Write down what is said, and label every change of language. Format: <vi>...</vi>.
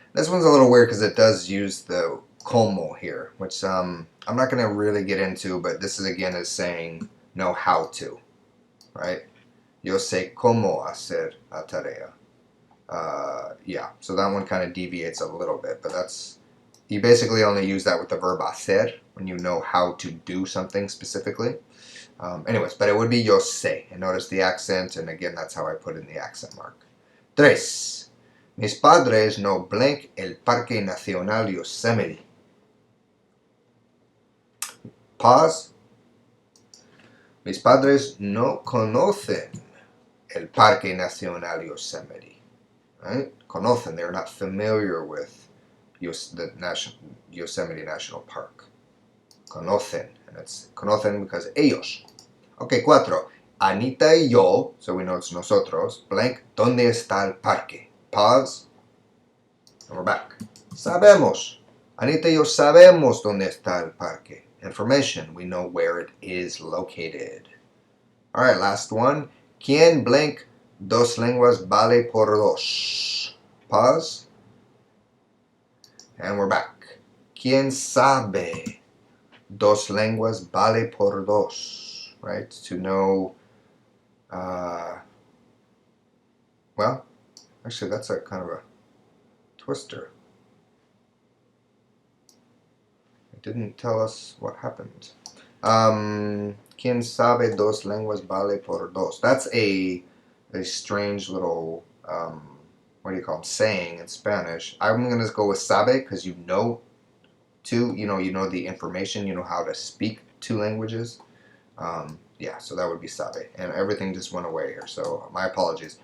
<en>This one's a little weird because it does use the como here, which I'm not going to really get into, but this is again is saying know how to, right?</en> <es>Yo sé cómo hacer la tarea.</es> <en>Yeah, so that one kind of deviates a little bit, but you basically only use that with the verb hacer when you know how to do something specifically. Anyways, but it would be</en> <es>yo sé,</es> <en>and notice the accent, and again, that's how I put in the accent mark. 3.</en> <es>Mis padres no</es> <en>blank</en> <es>el Parque Nacional Yosemite.</es> <en>Pause.</en> <es>Mis padres no conocen el Parque Nacional Yosemite.</es> <en>Right? Conocen, they're not familiar with the Yosemite National Park. Conocen, and it's conocen because ellos. Okay, 4.</en> <es>Anita y yo,</es> <en>so we know it's</en> <es>nosotros,</es> <en>blank,</en> <es>¿dónde está el parque?</es> <en>Pause. And we're back.</en> <es>Sabemos. Anita y yo sabemos dónde está el parque.</es> <en>information. We know where it is located. All right, last one.</en> <es>¿Quién</es> <en>blank</en> <es>dos lenguas vale por dos?</es> <en>Pause. And we're back.</en> <es>¿Quién sabe dos lenguas vale por dos?</es> <en>Right? To know, well, actually that's a kind of a twister. It didn't tell us what happened.</en> <es>¿Quién sabe dos lenguas vale por dos?</es> <en>That's a strange little, what do you call them, saying in Spanish. I'm going to go with sabe because you know you know the information, you know how to speak two languages. Yeah, so that would be sabe. And everything just went away here, so my apologies.</en>